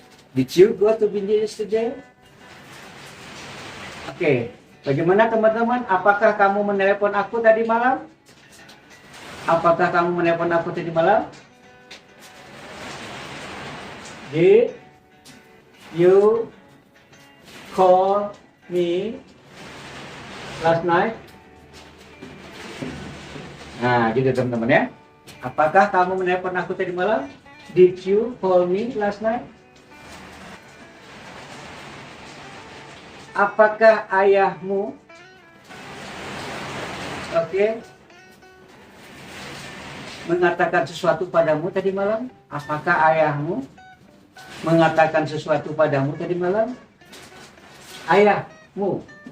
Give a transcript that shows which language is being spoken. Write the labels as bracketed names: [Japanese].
[English] Did you go to Binjai yesterday? [Indonesian] Oke, bagaimana teman-teman? Apakah kamu menelepon aku tadi malam? Apakah kamu menelepon aku tadi malam? [English] Did you call me last night? [Indonesian] Nah, gitu teman-teman ya. Apakah kamu menelepon aku tadi malam? [English] Did you call me last night? [Indonesian] Apakah ayahmu mengatakan sesuatu padamu tadi malam? Apakah ayahmu mengatakan sesuatu padamu tadi malam? Ayahmu.